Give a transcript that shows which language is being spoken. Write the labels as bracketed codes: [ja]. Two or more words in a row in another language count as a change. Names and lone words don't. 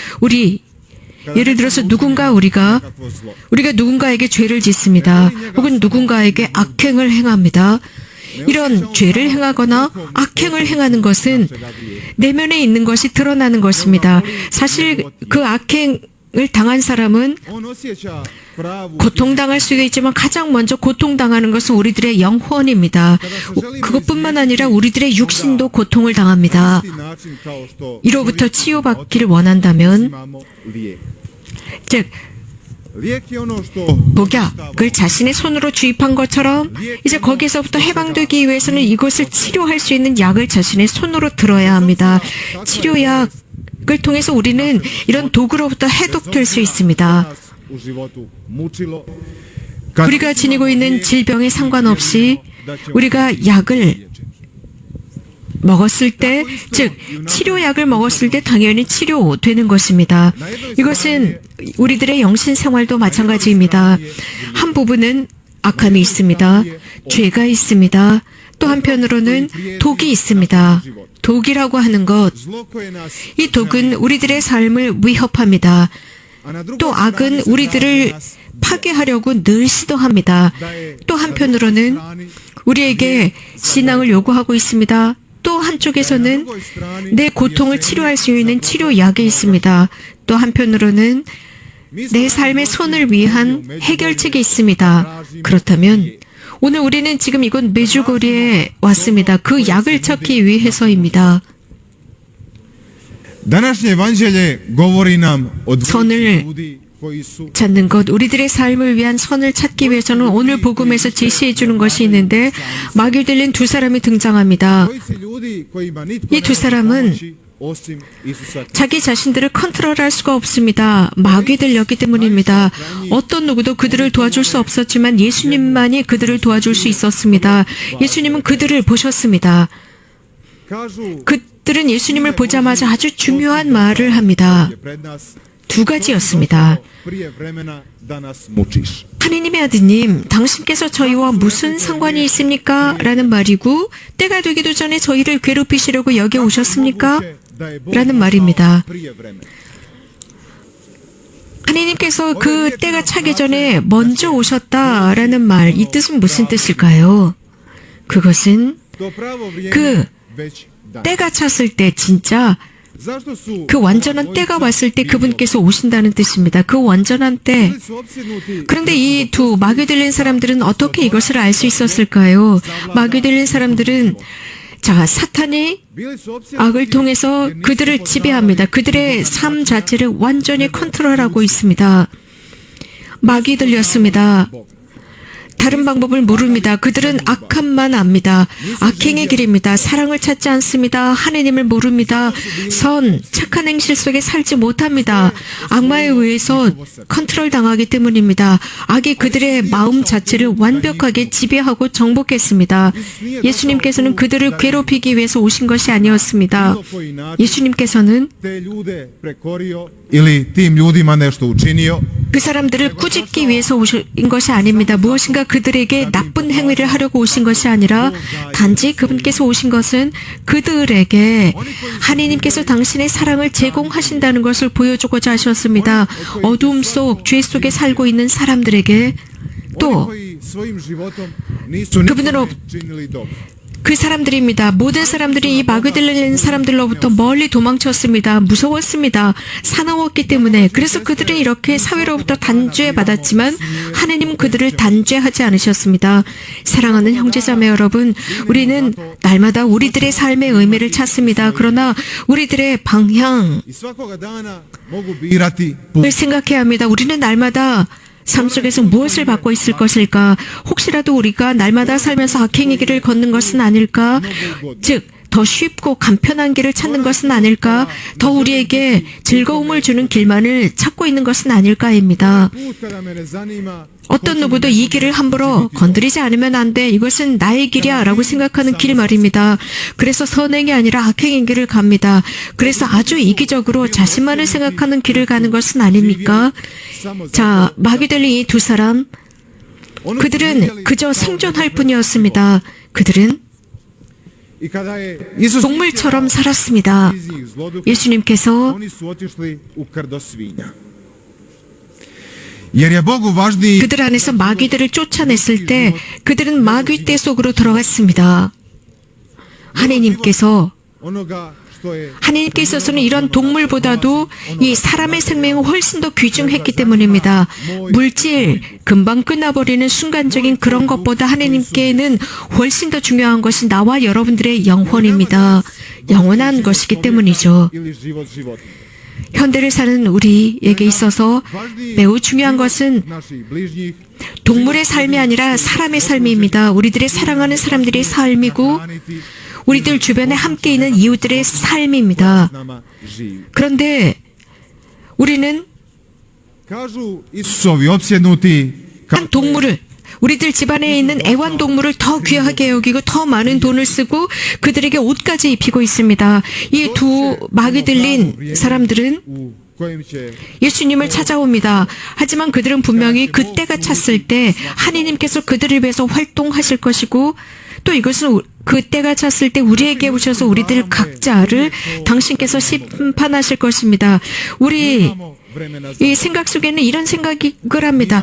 [ko] 예를 들어서 우리가 누군가에게 죄를 짓습니다. 혹은 누군가에게 악행을 행합니다. 이런 죄를 행하거나 악행을 행하는 것은 내면에 있는 것이 드러나는 것입니다. 사실 그 악행을 당한 사람은 [hr] on osjeća pravu [ko] 고통당할 수도 있지만 가장 먼저 고통당하는 것은 우리들의 영혼입니다. 그것뿐만 아니라 우리들의 육신도 고통을 당합니다. [hr] način kao što [ko] 이로부터 치유받기를 원한다면 [hr] imamo lijek. [ko] 즉 [hr] Lijek je ono što [ko] 독약을 자신의 손으로 주입한 것처럼 이제 거기서부터 해방되기 위해서는 이것을 치료할 수 있는 약을 자신의 손으로 들어야 합니다. 치료약을 통해서 우리는 이런 독으로부터 해독될 수 있습니다. [hr] u životu mučilo. [ko] 우리가 지니고 있는 질병에 상관없이 우리가 약을 먹었을 때, 즉 치료약을 먹었을 때 당연히 치료되는 것입니다. 이것은 우리들의 영신 생활도 마찬가지입니다. 한 부분은 악함이 있습니다. 죄가 있습니다. 또 한편으로는 독이 있습니다. 독이라고 하는 것, [hr] Zlo koje nas [ko] 이 독은 우리들의 삶을 위협합니다. 또 악은 우리들을 파괴하려고 늘 시도합니다. 또 한편으로는 우리에게 신앙을 요구하고 있습니다. 또 한쪽에서는 내 고통을 치료할 수 있는 치료약이 있습니다. 또 한편으로는 내 삶의 손을 위한 해결책이 있습니다. 그렇다면 오늘 우리는 지금 이곳 메주고리에 왔습니다. 그 약을 찾기 위해서입니다. [hr] Današnje evanđelje govori nam o [ko] 선을 [hr] ljudi koji su [ko] 찾는 것, 우리들의 삶을 위한 선을 찾기 위해서는 오늘 복음에서 제시해 주는 것이 있는데 마귀 들린 두 사람이 등장합니다. [hr] dvojice ljudi kojima nitko [ko] 이 [hr] ne [ko] 두 [hr] može [ko] 사람은 [hr] pomoći osim Isusa. [ko] 자기 자신들을 컨트롤할 수가 없습니다. 마귀들였기 때문입니다. 어떤 누구도 그들을 도와줄 수 없었지만 예수님만이 그들을 도와줄 수 있었습니다. 예수님은 그들을 보셨습니다. [hr] Kažu [ko] 그들은 예수님을 보자마자 아주 중요한 말을 합니다. [hr] pred nas [ko] 두 가지였습니다. [hr] prije vremena da nas mučiš. [ko] 하느님의 아드님, 당신께서 저희와 무슨 상관이 있습니까? 라는 말이고, 때가 되기도 전에 저희를 괴롭히시려고 여기 오셨습니까? 라는 말입니다. [hr] Prije vremena. [ko] 하느님께서 그 때가 차기 전에 먼저 오셨다라는 말, 이 뜻은 무슨 뜻일까요? 그것은 [hr] To pravo vrijeme [ko] 그 [hr] već da. [ko] 때가 찼을 때 진짜 [hr] Zašto su [ko] 그 완전한 때가 왔을 때 그분께서 오신다는 뜻입니다. 그 완전한 때. [hr] bili su opsjednuti [ko] 그런데 이 두 마귀 들린 사람들은 어떻게 이것을 알 수 있었을까요? 마귀 들린 사람들은 자, 사탄이 [hr] bili su opsjednuti [ko] 악을 통해서 그들을 지배합니다. 그들의 삶 자체를 완전히 컨트롤하고 있습니다. 마귀 들렸습니다. 다른 방법을 모릅니다. 그들은 악함만 압니다. 악행의 길입니다. 사랑을 찾지 않습니다. 하느님을 모릅니다. 착한 행실 속에 살지 못합니다. 악마에 의해서 컨트롤 당하기 때문입니다. 악이 그들의 마음 자체를 완벽하게 지배하고 정복했습니다. 예수님께서는 그들을 괴롭히기 위해서 오신 것이 아니었습니다. 예수님께서는 [hr] te ljude prekorio ili tim ljudima nešto učinio. [ko] 그 사람들을 꾸짖기 위해서 오신 것이 아닙니다. 무엇인가 그들에게 나쁜 행위를 하려고 오신 것이 아니라 단지 그분께서 오신 것은 그들에게 하느님께서 당신의 사랑을 제공하신다는 것을 보여주고자 하셨습니다. 어두움 속, 죄 속에 살고 있는 사람들에게 또 [hr] Koji svojim životom nisu [ko] 그분으로 [hr] nikome činili dobro. [ko] 그 사람들입니다. 모든 사람들이 이 마귀 들린 사람들로부터 멀리 도망쳤습니다. 무서웠습니다. 사나웠기 때문에. 그래서 그들은 이렇게 사회로부터 단죄받았지만 하느님은 그들을 단죄하지 않으셨습니다. 사랑하는 형제자매 여러분, 우리는 날마다 우리들의 삶의 의미를 찾습니다. 그러나 우리들의 방향을 [hr] I svakoga dana mogu birati put. [ko] 생각해야 합니다. 우리는 날마다 삶 속에서 무엇을 받고 있을 것일까? 혹시라도 우리가 날마다 살면서 악행의 길을 걷는 것은 아닐까? 즉, 더 쉽고 간편한 길을 찾는 것은 아닐까? 더 우리에게 즐거움을 주는 길만을 찾고 있는 것은 아닐까입니다. [hr] Put kada me ne zanima [ko] 어떤 누구도 이 길을 함부로 건드리지 않으면 안 돼. 이것은 나의 길이야 라고 생각하는 길 말입니다. 그래서 선행이 아니라 악행의 길을 갑니다. 그래서 아주 이기적으로 자신만을 생각하는 길을 가는 것은 아닙니까? 자, 마귀 들린 이 두 사람, 그들은 그저 생존할 뿐이었습니다. 그들은 [hr] I kada je Isus [ko] 동물처럼 살았습니다. [hr] iz njih zloduha, [ko] 예수님께서 [hr] oni su otišli u krdo svinja. Jer je Bogu važniji [ko] 그들 안에서 마귀들을 쫓아냈을 때 그들은 마귀 떼 속으로 들어갔습니다. 하느님께서 [hr] onoga što je [ko] 하느님께 있어서는 이런 동물보다도 이 사람의 생명은 훨씬 더 귀중했기 때문입니다. 물질, 금방 끝나버리는 순간적인 그런 것보다 하느님께는 훨씬 더 중요한 것이 나와 여러분들의 영혼입니다. 영원한 것이기 때문이죠. [hr] ili život života. [ko] 현대를 사는 우리에게 있어서 매우 중요한 것은 [hr] Naših bližnjih [ko] 동물의 삶이 아니라 사람의 삶입니다. 우리들의 사랑하는 사람들의 삶이고 우리들 주변에 함께 있는 이웃들의 삶입니다. [hr] s nama živi. [ko] 그런데 우리는 [hr] Kažu Isusovi opsjednuti [ko] 한 동물을 우리들 집안에 있는 애완동물을 더 귀하게 여기고 더 많은 돈을 쓰고 그들에게 옷까지 입히고 있습니다. 이 두 마귀 들린 사람들은 [hr] u kojem će [ko] 예수님을 찾아옵니다. 하지만 그들은 분명히 그때가 찼을 때 하느님께서 그들을 위해서 활동하실 것이고 또 이것은 그때가 찼을 때 우리에게 오셔서 우리들 각자를 당신께서 심판하실 것입니다. 우리 이 생각 속에는 이런 생각을 합니다.